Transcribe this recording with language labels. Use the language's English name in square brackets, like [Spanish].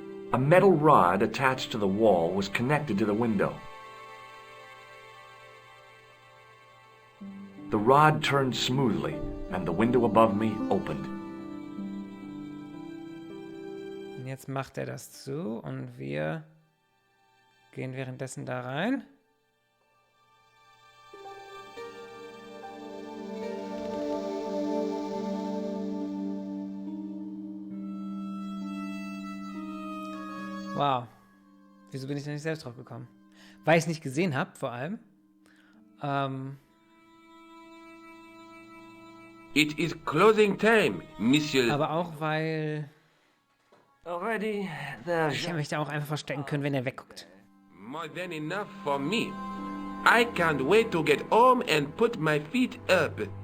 [English] A metal rod attached to the wall was connected to the window. The rod turned smoothly, and the window above me opened. [German] Und jetzt macht er das zu und wir gehen währenddessen da rein. Wow. Wieso bin ich da nicht selbst drauf gekommen? Weil ich es nicht gesehen habe, vor allem. [English] It is closing time, Monsieur. [German] Aber auch, weil [English] Already, [German] ich mich da auch einfach verstecken können, wenn er wegguckt. [English] More than enough for me. I can't wait to get home and put my feet up.